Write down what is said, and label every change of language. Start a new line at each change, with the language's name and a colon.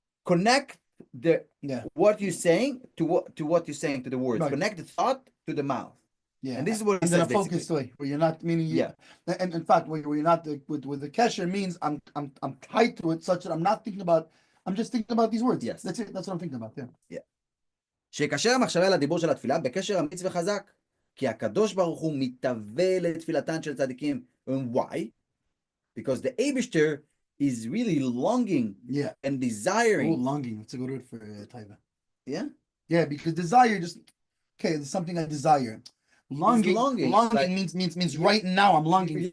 English: Connect what you're saying to what you're saying to the words. Right. Connect the thought to the mouth. Yeah, and this is what and then a focused way where you're not meaning. And in fact, where you're not with the kesher means I'm tied to it such that I'm not thinking about. I'm just thinking about these words. Yes, that's it. That's what I'm thinking about. Yeah.
Hebrew: שיקשר המחשבה לדיבור של התפילה בקשר אמיץ וחזק, כי הקדוש ברוך הוא מתהווה לתפילתן של צדיקים.
English: And why? Because the Eibishter is really longing and desiring. Oh, longing. That's a good word for Taiva. Yeah? Yeah, because desire just, there's something I desire. Longing like, means right now I'm longing.